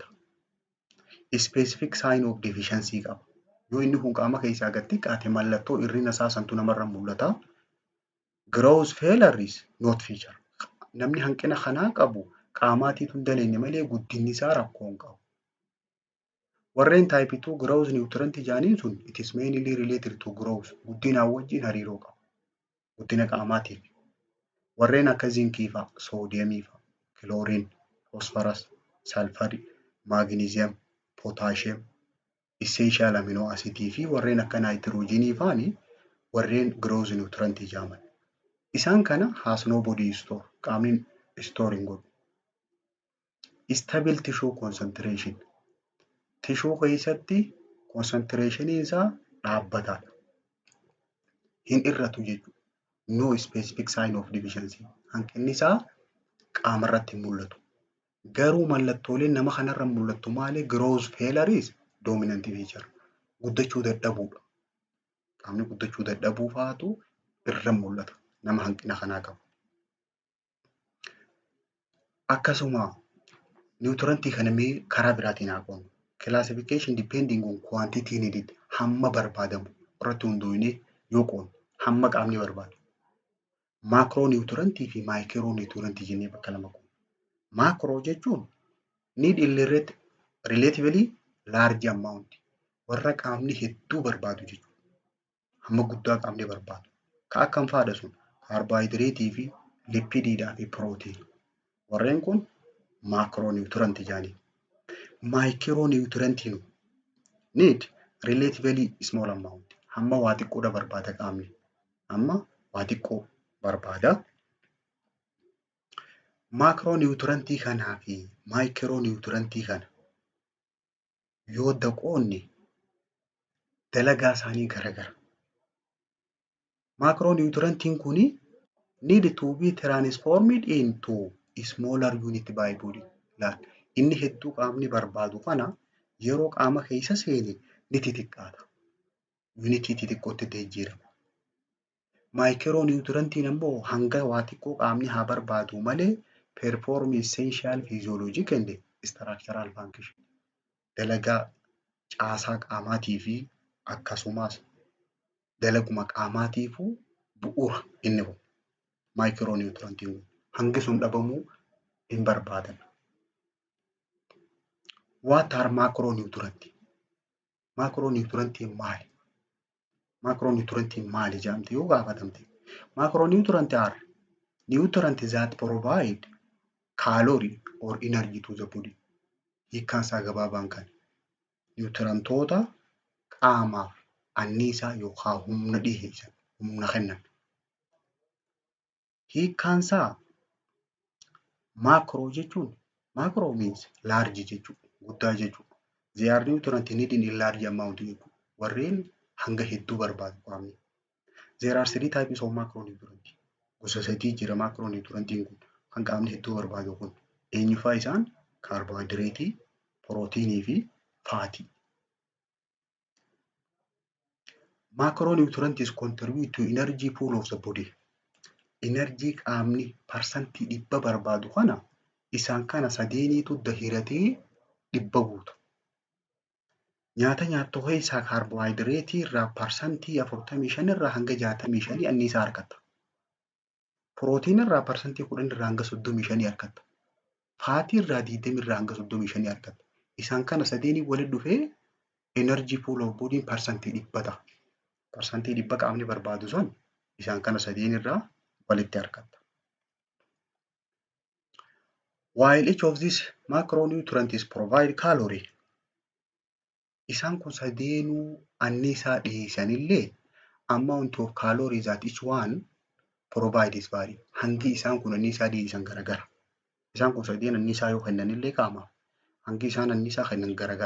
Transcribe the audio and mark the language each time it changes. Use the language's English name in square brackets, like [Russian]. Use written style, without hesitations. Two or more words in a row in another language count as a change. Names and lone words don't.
[English] Specific sign of deficiency qaba. [Oromo] Yoo inni kun qaama keessaa gad xiqqaate mallattoo hir'ina isaa santu namarra mul'ata. [English] Growth failure is not feature. [Oromo] Namni hanqina kanaa qabu qaamaatiitu hin daleenye malee guddinni isaa rakkoo hin qabu. Warreen taayipii 2 [English] growth nutrient [Oromo] jedhaniin sun [English] it is mainly related to growth. [Oromo] Guddinaan wajjin hariiroo qabu. Guddina qaamaatiif. Warreen akka zinkii fa'a, soodiyamii fa'a, kilooriin, fosforas, salfarii, maagniiziyam, pootaashiyam, [English] essential amino acidii [Oromo] fi warreen akka naayitiroojiinii fa'ani warreen [English] growth nutrient [Oromo] jedhaman. Isaan kana [English] has no body store. [Oromo] Qaamni store hin godhu. [English] Stable tissue concentration. [Oromo] Tishuu keessatti concentration isaa dhaabbataadha. Hin hir'atu jechuudha. [English] No specific sign of deficiency. [Oromo] Hanqinni isaa qaamarratti hin mul'atu. Garuu mallattooleen nama kanarra mul'attu maali? [English] Growth failure is dominant feature. [Oromo] Guddachuu dadhabuudha. Qaamni guddachuu dadhabuu fa'aatu irra mul'ata nama hanqina kanaa qabu. Akkasuma niwutirantii kana mee karaa biraatiin haa qoonnu. [English] Classification depending on quantity needed. [Oromo] Hamma barbaadamu irratti hundoofnee yoo qoonnu hamma qaamni barbaadu. Macro nutrientii fi micro nutrientii jennee bakka lama qoonnu. [English] Macro jechuun need relatively large amount. [Oromo] Warra qaamni hedduu barbaadu jechuudha. Hamma guddaa qaamni barbaadu. Ka akkam fa'aadha sun? Kaarboohayidireetii fi lipidiidhaa fi pirootiin. Warreen kun macro nutrientii jedhanii. [English] Micro nutrientiin need relatively small amount. [Oromo] Hamma waa xiqqoodha barbaada qaamni. Hamma waa xiqqoo barbaada. Macro nutrientii kanaa fi micro nutrientii kana yoo qoonne dalagaa isaanii garagara. [English] Macro nutrientiin kuni need to be transformed into smaller unit by body. [Oromo] Inni hedduu qaamni barbaadu kana yeroo qaama keessa seene ni xixiqqaata. Unitii xixiqqootti jijjiirama. Micro nutrientiin ammoo hanga waa xiqqoo qaamni haa barbaadu malee [English] perform essential physiologic and structural function. [Oromo] Dalagaa caasaa qaamaatii fi akkasumas dalaguma qaamaatiifuu bu'uura inni kun. Micro nutrientiin kun hangi sun dhabamuu hin barbaadan. [English] What are macro nutrients? [Oromo] Macro nutrientiin maali? Macronutrients maali jedhamti yoo gaafatamte. [English] Macronutrients are nutrients that provide calorie or energy to the body. [Oromo] Hiikkaan isaa gabaabaan kan nutrientoota qaamaaf anniisaa yookaan humna dhiheessan, humna kennan. Hiikkaan isaa macro jechuun [English] macro means large [Oromo] jechuudha, guddaa jechuudha. [English] They are nutrients needed in large amount jechuudha. [Oromo] Warreen hanga hedduu barbaadu qaamni. [English] There are 3 types of macronutrients. [Oromo] Gosa 3 jira macronutrientiin kun kan qaamni hedduu barbaadu kun. Eenyufaa isaan? Carbohydrate, proteinii fi faatii. [English] Macronutrients contribute to energy pool of the body. [Oromo] Energy qaamni parsantii 100 barbaadu kana isaan kana sadeeniitu dahiratee 100 guuta. Nyaata nyaattu keessaa kaarboohayidireetii irraa parsantii 45 irraa hanga 65 anniisaa argatta. Pirootiin irraa parsantii 10 irraa hanga 35 argatta. Faatii irraa 20 irraa hanga 35 argatta. Isaan kana sadeenii walitti dhufee [English] energy pool of body [Oromo] parsantii 100 ta'a. Parsantii 100 qaamni barbaadu sun isaan kana sadeen irraa walitti argatta. [English] While each of these macronutrients provide calorie, [Oromo] isaan kun sadeenuu anniisaa dhiyeessanillee [English] amount of calories that each one provides vary. [Oromo] Hangi isaan kun anniisaa dhiyeessan garagara. Isaan kun sadeen anniisaa yoo kennanillee qaamaaf hangi isaan anniisaa kennan garagara.